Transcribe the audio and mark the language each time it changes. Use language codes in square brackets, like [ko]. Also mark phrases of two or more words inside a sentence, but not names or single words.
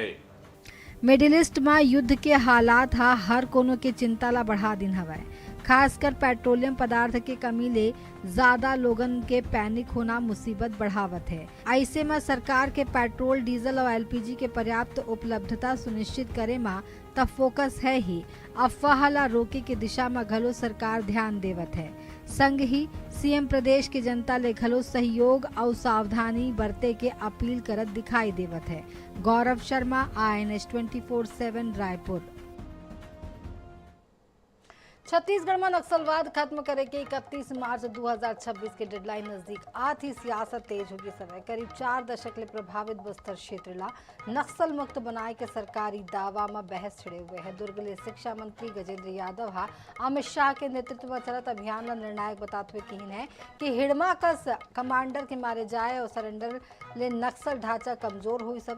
[hne] मिडिल ईस्ट में युद्ध के हालात हर कोनो के चिंता ला बढ़ा दिन हवाए। खासकर पेट्रोलियम पदार्थ के कमी ले ज्यादा लोगन के पैनिक होना मुसीबत बढ़ावत है। ऐसे में सरकार के पेट्रोल, डीजल और एलपीजी के पर्याप्त उपलब्धता सुनिश्चित करे में तब फोकस है ही। अफवाह ला रोके के दिशा में घलो सरकार ध्यान देवत है। संग ही सीएम प्रदेश के जनता ले घलो सहयोग और सावधानी बरते के अपील करत दिखाई देवत है। गौरव शर्मा, INS 24/7 रायपुर। छत्तीसगढ़ में नक्सलवाद खत्म करे के 31 मार्च 2026 के डेडलाइन नजदीक आत ही सियासत तेज होगी समय। करीब 4 दशक ले प्रभावित बस्तर क्षेत्र ला नक्सल मुक्त बनाए के सरकारी दावा में बहस छिड़े हुए हैं। दुर्ग ले शिक्षा मंत्री गजेंद्र यादव अमित शाह के नेतृत्व में चलत अभियान ला निर्णायक बताते हुए कहीन है कि हिड़मा कस कमांडर के मारे जाए और सरेंडर ले नक्सल ढांचा कमजोर हुई सब।